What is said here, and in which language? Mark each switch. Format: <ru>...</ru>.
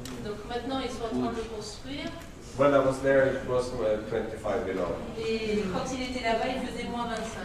<fr>Donc maintenant ils sont en train de construire.</fr> <en>When I was there it was 25 below.</en> <fr>Et quand il était là-bas il faisait moins 25.</fr>